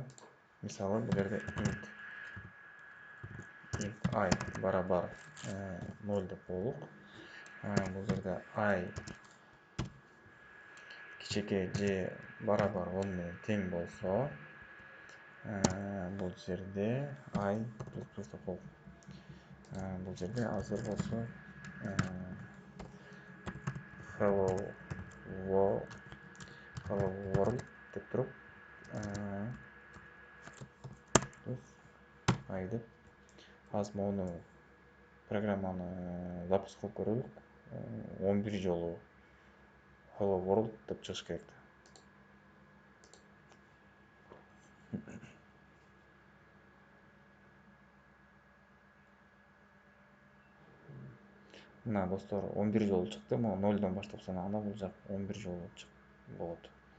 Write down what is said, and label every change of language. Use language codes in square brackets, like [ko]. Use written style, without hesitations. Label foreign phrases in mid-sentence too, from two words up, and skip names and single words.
[ky] Мисалы бул жерде int I барабар 0 деп коелук. Бул жерде I кичике же барабар 10 менен тең болсо, бул жерде I плюс деп коелук. Бул жерде азыр болсо [en] hello world [ky] деп туруп I деп азыр мону программаны запуск кылып көрөлүк. 11 жолу [en] hello world [ky] деп чыгыш керек. Мына достор 11 жолу чыкты. Мына 0дон баштап санаганда бул жак 11 жолу болот.